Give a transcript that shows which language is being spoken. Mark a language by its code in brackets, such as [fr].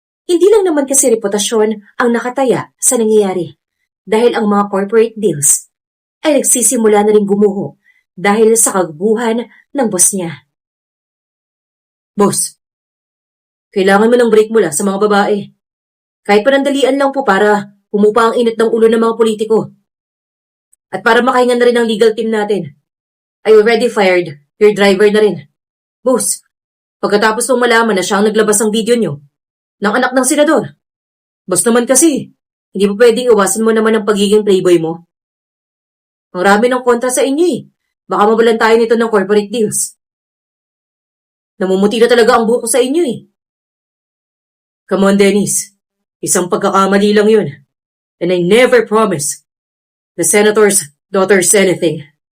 [tl] Hindi lang naman kasi reputasyon ang nakataya sa nangyayari dahil ang mga corporate deals ay nagsisimula na rin gumuho dahil sa kagubuhan ng boss niya. Boss, kailangan mo ng break mula sa mga babae. Kahit panandalian lang po para humupa ang init ng ulo ng mga politiko. At para makahinga na rin ang legal team natin. [en] I already fired your driver [tl] na rin. Boss, pagkatapos mong malaman na siya ang naglabas ng video nyo ng anak ng senador. Boss naman kasi, hindi mo pwedeng iwasan mo naman ang pagiging playboy mo. Ang rami ng kontra sa inyo eh. Baka mawalan tayo nito ng corporate deals. Namumuti na talaga ang buko sa inyo eh. [en] Come on, Dennis. [tl] Isang pagkakamali lang yun. [en] And I never promised the senator's daughters anything.